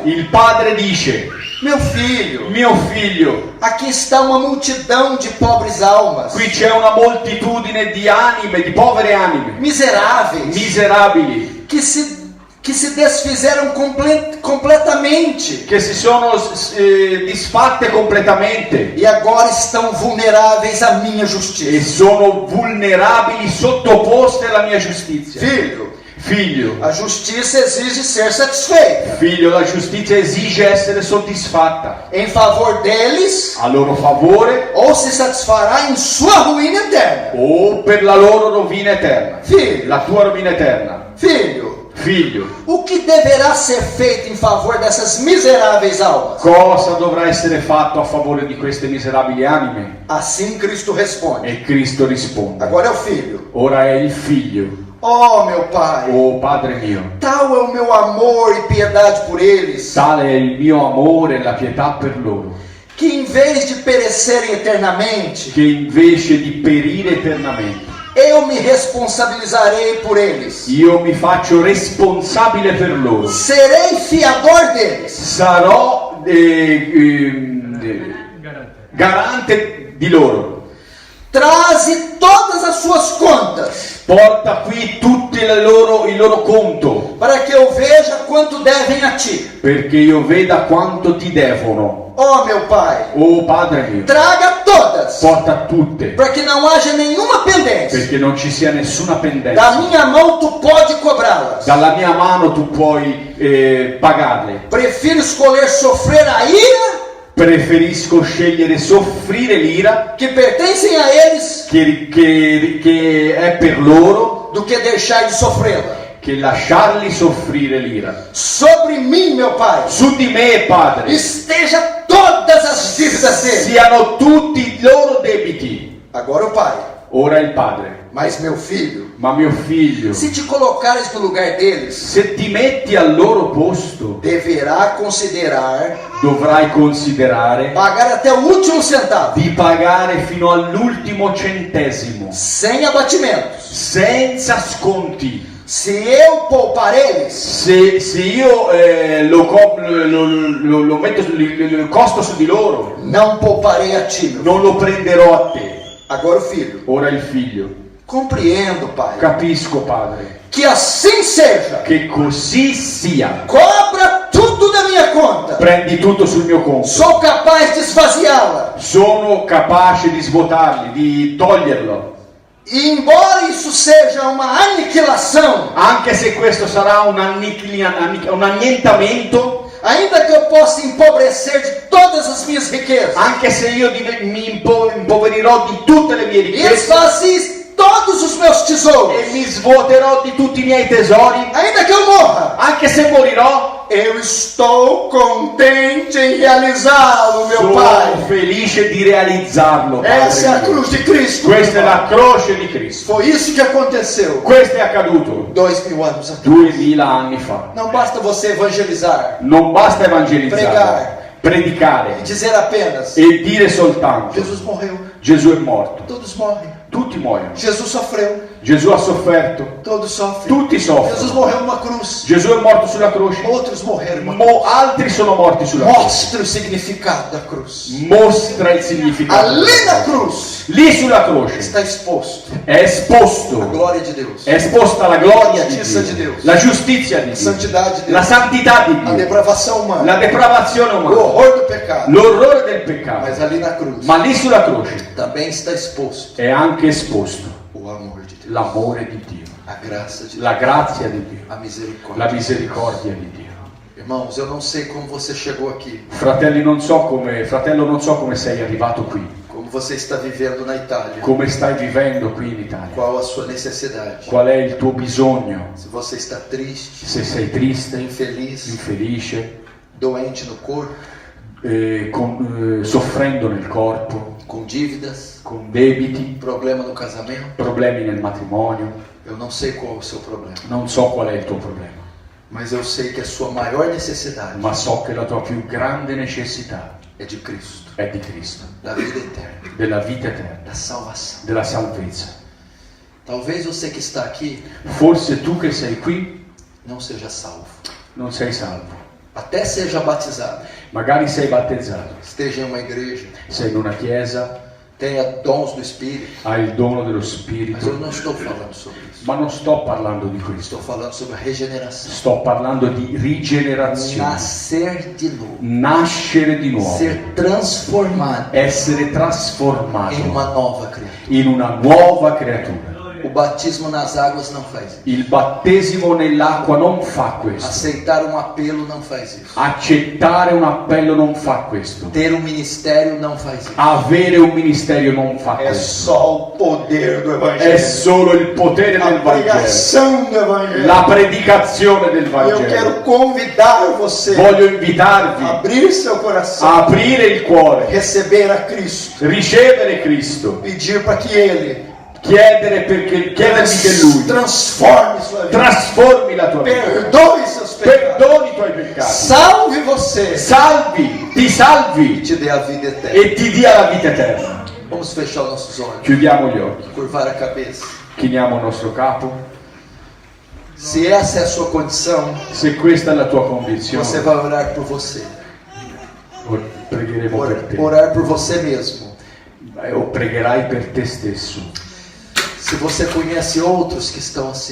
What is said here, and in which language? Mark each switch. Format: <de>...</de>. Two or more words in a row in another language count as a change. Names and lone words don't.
<it>Il padre dice:</it> <pt>meu filho,</pt> <it>mio figlio,</it> <pt>aqui está uma multidão de pobres almas,</pt> <it>qui c'è una moltitudine di anime, di povere anime,</it> <pt>miseráveis,</pt> <it>miserabili,</it> <pt>que se desfizeram completamente</pt> <it>che si sono disfatte completamente</it> <pt>e agora estão vulneráveis à minha</pt> <it>e</it> <pt>justiça.</pt> <it>sono vulnerabili, sottoposte alla mia giustizia.</it> <pt>Filho,</pt> <it>Figlio,</it> <pt>a justiça exige ser satisfeita.</pt> <it>figlio, la giustizia esige essere soddisfatta</it> <pt>Em favor deles,</pt> <it>a loro favore</it> <pt>ou se satisfará em sua ruína eterna.</pt> <it>o per la loro rovina eterna.</it> <pt>Filho,</pt> <it>La tua rovina eterna. Figlio,</it> <pt>o que deverá ser feito em favor dessas miseráveis almas?</pt> <it>cosa dovrà essere fatto a favore di queste miserabili anime?</it> <pt>Assim Cristo responde.</pt> <it>E Cristo risponde.</it> <pt>Agora é o filho.</pt> <it>Ora è il figlio.</it> <pt>Oh, meu pai,</pt> <it>Oh Padre mio,</it> <pt>tal é o meu amor e piedade por eles,</pt> <it>tale è il mio amore e la pietà per loro,</it> <pt>que em vez de perecerem eternamente,</pt> <it>che invece di perire eternamente,</it> <pt>eu me responsabilizarei por eles.</pt> <it>io mi faccio responsabile per loro.</it> <pt>Serei fiador deles.</pt> <it>Sarò garante di loro.</it> <pt>Traze todas as suas contas,</pt> <it>Porta qui tutti il loro conto,</it> <pt>para que eu veja quanto devem a ti.</pt> <it>perché io veda quanto ti devono.</it> <pt>Oh, meu pai,</pt> <it>Oh Padre mio,</it> <pt>traga todas,</pt> <it>porta tutte,</it> <pt>para que não haja nenhuma pendência.</pt> <it>perché non ci sia nessuna</it> <pt>Da</pt> <it>pendenza.</it> <pt>minha mão tu pode cobrá-las.</pt> <it>Dalla mia mano tu puoi pagarle.</it> <pt>Prefiro escolher sofrer a ira</pt> <it>Preferisco scegliere soffrire l'ira</it> <pt>que pertencem a eles</pt> <it>che è per loro</it> <pt>do que deixar de sofrê-la.</pt> <it>che lasciarli soffrire l'ira.</it> <pt>Sobre mim, meu pai,</pt> <it>Su di me, Padre,</it> <pt>esteja todas as dívidas deles.</pt> <it>siano tutti i loro debiti.</it> <pt>Agora o pai,</pt> <it>Ora il Padre,</it> <pt>mas meu filho,</pt> <it>ma mio figlio,</it> <pt>se te colocares no lugar deles,</pt> <it>se ti metti al loro posto,</it> <pt>deverá considerar</pt> <it>dovrai considerare</it> <pt>pagar até o último centavo,</pt> <it>di pagare fino all'ultimo centesimo,</it> <pt>sem abatimentos.</pt> <it>senza sconti.</it> <pt>Se eu poupar eles,</pt> <it>Se io lo metto il costo su di loro,</it> <pt>não pouparei a ti, meu filho.</pt> <it>non lo prenderò a te.</it> <pt>Agora o filho,</pt> <it>Ora il figlio,</it> <pt>compreendo, pai,</pt> <it>capisco Padre,</it> <pt>que assim seja.</pt> <it>che così sia.</it> <pt>Cobra tudo da minha conta.</pt> <it>Prendi tutto sul mio conto.</it> <pt>Sou capaz de esvaziá-la.</pt> <it>Sono capace di svuotarli, di toglierlo.</it> <pt>E embora isso seja uma aniquilação,</pt> <it>Anche se questo sarà un annientamento,</it> <pt>Ainda que eu possa empobrecer de todas as minhas riquezas.</pt> <it>anche se io mi impoverirò di tutte le mie</it> <pt>E</pt> <it>ricchezze</it> <pt>esvazie todos os meus tesouros.</pt> <it>e mi svuoterò di tutti i miei tesori,</it> <pt>Ainda que eu morra,</pt> <it>anche se morirò,</it> <pt>eu estou contente em realizá-lo, meu</pt> <it>sono</it> <pt>Pai.</pt> <it>felice di realizzarlo.</it> <pt>Essa é a</pt> <it>Padre mio.</it> <pt>cruz de Cristo.</pt> <it>Questa è la croce di Cristo.</it> <pt>Foi isso que aconteceu</pt> <it>Questo è accaduto</it> <pt>2000 anos atrás.</pt> <it>2000 anni fa.</it> <pt>Não basta você evangelizar</pt> <it>Non basta evangelizzare, Pregare. predicare</it> <pt>e dizer apenas:</pt> <it>e dire soltanto</it> <pt>Jesus morreu.</pt> <it>Gesù è morto.</it> <pt>Todos morrem.</pt> <it>Tutti muoiono.</it> <pt>Jesus sofreu.</pt> <it>Gesù ha sofferto.</it> <pt>Todos sofrem.</pt> <it>Tutti</it> <pt>Jesus</pt> <it>soffrono.</it> <pt>morreu numa cruz.</pt> <it>Gesù è morto sulla croce.</it> <pt>Outros morreram numa cruz.</pt> <it>Altri sono morti sulla croce.</it> <pt>Mostra o significado da cruz.</pt> <it>Mostra il significato.</it> <pt>Ali na cruz</pt> <it>Lì sulla croce</it> <pt>está exposto</pt> <it>è</it> <pt>a</pt> <it>esposto.</it> <pt>glória de Deus,</pt> <it>È esposta la gloria La di giustizia di Dio, Dio. la giustizia di</it> <pt>a</pt> <it>Dio,</it> <pt>santidade de</pt> <it>la</it> <pt>Deus,</pt> <it>santità di</it> <pt>a</pt> <it>Dio,</it> <pt>depravação humana,</pt> <it>la depravazione</it> <pt>o</pt> <it>umana,</it> <pt>horror do pecado.</pt> <it>l'orrore del peccato.</it> <pt>Mas ali na cruz</pt> <it>Ma lì sulla croce</it> <pt>também está exposto</pt> <it>è anche esposto</it> <pt>o amor de Deus,</pt> <it>l'amore di Dio,</it> <pt>a graça de Deus,</pt> <it>la grazia di Dio,</it> <pt>a misericórdia.</pt> <it>la misericordia di Dio.</it> <pt>Irmãos, eu não sei como você chegou aqui,</pt> <it>Fratello, non so come sei arrivato qui,</it> <pt>como você está vivendo na Itália,</pt> <it>come stai vivendo qui in Italia,</it> <pt>qual a sua necessidade.</pt> <it>qual è il tuo bisogno,</it> <pt>Se você está triste,</pt> <it>se sei triste,</it> <pt>infeliz,</pt> <it>infelice,</it> <pt>doente no corpo,</pt> <it>soffrendo nel corpo,</it> <pt>com dívidas,</pt> <it>con debiti,</it> <pt>problema no casamento,</pt> <it>problemi nel matrimonio.</it> <pt>eu não sei qual é o seu problema,</pt> <it>Non so qual è il tuo problema,</it> <pt>mas eu sei que a sua maior necessidade</pt> <it>ma so che la tua più grande necessità</it> <pt>é de Cristo,</pt> <it>è di Cristo,</it> <pt>da vida eterna,</pt> <it>della vita eterna,</it> <pt>da salvação.</pt> <it>della salvezza.</it> <pt>Talvez você que está aqui</pt> <it>Forse tu che sei qui</it> <pt>não seja salvo,</pt> <it>non sei salvo,</it> <pt>até seja batizado,</pt> <it>magari sei battezzato,</it> <pt>esteja em uma igreja,</pt> <it>sei in una chiesa,</it> <pt>tenha dons do Espírito,</pt> <it>hai il dono dello</it> <pt>mas eu</pt> <it>Spirito,</it> <pt>não estou falando sobre isso.</pt> <it>ma non sto parlando di questo,</it> <pt>Estou falando sobre a regeneração,</pt> <it>sto parlando di rigenerazione,</it> <pt>nascer de novo,</pt> <it>nascere di nuovo,</it> <pt>ser transformado</pt> <it>essere trasformato</it> <pt>em uma nova criatura.</pt> <it>in una nuova creatura.</it> <pt>O batismo nas águas não faz isso.</pt> <it>Il battesimo nell'acqua non fa questo.</it> <pt>Aceitar um apelo não faz isso.</pt> <it>Accettare un appello non fa questo.</it> <pt>Ter um ministério não faz isso.</pt> <it>Avere un ministero non fa</it> <pt>É</pt> <it>questo.</it> <pt>só o poder do</pt> <it>È</it> <pt>Evangelho.</pt> <it>solo il potere</it> <pt>A</pt> <it>del Vangelo.</it> <pt>pregação do Evangelho.</pt> <it>La predicazione del</it> <pt>Eu</pt> <it>Vangelo.</it> <pt>quero convidar você</pt> <it>Voglio invitarvi</it> <pt>a abrir seu coração,</pt> <it>a aprire il cuore,</it> <pt>receber a Cristo,</pt> <it>ricevere Cristo,</it> <pt>pedir para que Ele</pt> <it>chiedergli che Lui</it> <pt>transforme sua vida,</pt> <it>trasformi la tua vita,</it> <pt>perdoe seus pecados,</pt> <it>perdoni i tuoi peccati,</it> <pt>salve você</pt> <it>ti salvi</it> <pt>e te dê a vida eterna.</pt> <it>e ti dia la vita eterna.</it> <pt>Vamos fechar os nossos olhos,</pt> <it>Chiudiamo gli occhi,</it> <pt>curvar a cabeça.</pt> <it>chiniamo il nostro capo.</it> <pt>Se essa é a sua condição,</pt> <it>Se questa è la tua</it> <pt>você</pt> <it>condizione,</it> <pt>vai orar por você.</pt> <it>pregheremo per te.</it> <pt>Orar por você mesmo.</pt> <it>O pregherai per te stesso.</it> <pt>Se você conhece outros que estão assim,</pt>